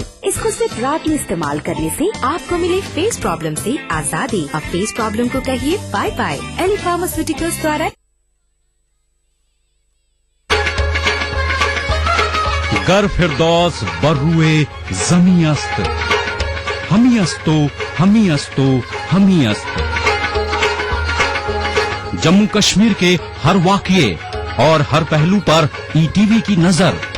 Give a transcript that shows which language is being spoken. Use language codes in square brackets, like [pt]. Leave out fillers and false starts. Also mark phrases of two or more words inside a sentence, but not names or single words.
[ur] اس کو صرف رات میں استعمال کرنے سے آپ کو ملے [en] face problem [ur] سے آزادی. اب [en] face problem [ur] کو کہیے [en] bye bye. [ur] ایلی فارماسیوٹیکلز دوارا. [fa] گر فردوس بروئے زمیں است، ہمی استو ہمی استو ہمی است. [ur] جموں کشمیر کے ہر واقعے اور ہر پہلو پر ETV کی نظر.